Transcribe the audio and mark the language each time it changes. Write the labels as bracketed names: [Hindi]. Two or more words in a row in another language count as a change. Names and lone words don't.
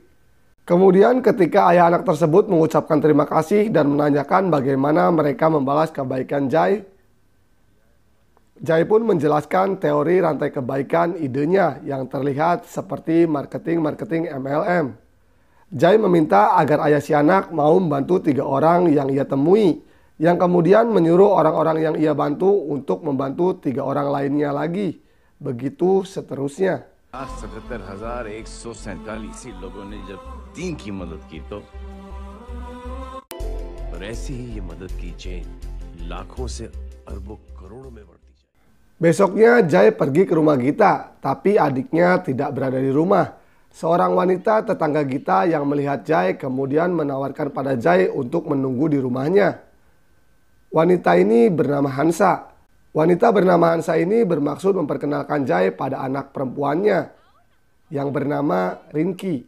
[Indonesian] Kemudian ketika ayah anak tersebut mengucapkan terima kasih dan menanyakan bagaimana mereka membalas kebaikan Jai, Jai pun menjelaskan teori rantai kebaikan idenya yang terlihat seperti marketing MLM. Jai meminta agar ayah si anak mau membantu 3 orang yang ia temui, yang kemudian menyuruh orang-orang yang ia bantu untuk membantu 3 orang lainnya lagi. Begitu seterusnya. [Hindi] 77,147 लोगों ने जब 3 की मदद की तो और ऐसी ही ये मदद की चेन लाखों से अरबों करोड़ों में बढ़ती जाए. [Indonesian] Besoknya Jai pergi ke rumah Gita, tapi adiknya tidak berada di rumah. Seorang wanita tetangga Gita yang melihat Jai kemudian menawarkan pada Jai untuk menunggu di rumahnya. Wanita ini bernama Hansa. Wanita bernama Hansa ini bermaksud memperkenalkan Jai pada anak perempuannya yang bernama Rinki.